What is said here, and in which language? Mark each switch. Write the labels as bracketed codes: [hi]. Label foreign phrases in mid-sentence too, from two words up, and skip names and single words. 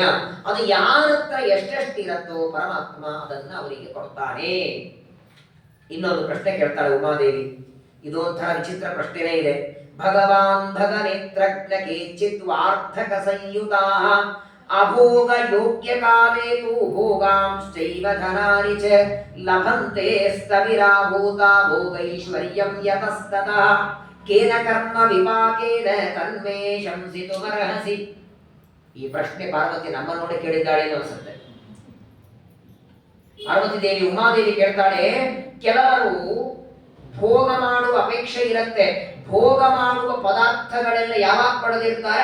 [kn] ಅದು ಯಾರತ್ರ ಎಷ್ಟೆಷ್ಟಿರತ್ತೋ ಪರಮಾತ್ಮ ಅದನ್ನ ಅವರಿಗೆ ಕೊಡ್ತಾನೆ. ಇನ್ನೊಂದು ಪ್ರಶ್ನೆ ಕೇಳ್ತಾಳೆ ಉಮಾದೇವಿ. ಇದೊಂಥರ ವಿಚಿತ್ರ ಪ್ರಶ್ನೆನೇ ಇದೆ. [sa] ಭಗವಾನ್ ಭಗನೇತ್ರಜ್ಞ ಕೇಚಿತ್ ವಾರ್ಧಕ ಸಂಯುತಾಃ ಅಭೋಗ ಯೋಗ್ಯ ಕಾಲೇ ತು ಭೋಗಾಂಶ್ಚೈವ ಧನಾನಿ ಚ ಲಭಂತೆ ಸ್ಥವಿರಾಭೂತ ಭೋಗೈಶ್ವರ್ಯಂ ಯತಸ್ತತಃ ಕೇನ ಕರ್ಮ ವಿಪಾಕೇನ ತನ್ಮೇ ಶಂಸಿತುಮರ್ಹಸಿ. [kn] ಈ ಪ್ರಶ್ನೆ ಪಾರ್ವತಿ ನಮ್ಮ ನೋಡಿ ಕೇಳಿದ್ದಾಳೆ ಅನ್ಸುತ್ತೆ. ಪಾರ್ವತಿ ದೇವಿ ಉಮಾದೇವಿ ಕೇಳ್ತಾಳೆ, ಕೆಲವರು ಭೋಗ ಮಾಡುವ ಅಪೇಕ್ಷೆ ಇರುತ್ತೆ. ಭೋಗ ಮಾಡುವ ಪದಾರ್ಥಗಳೆಲ್ಲ ಯಾವಾಗ ಪಡೆದಿರ್ತಾರೆ?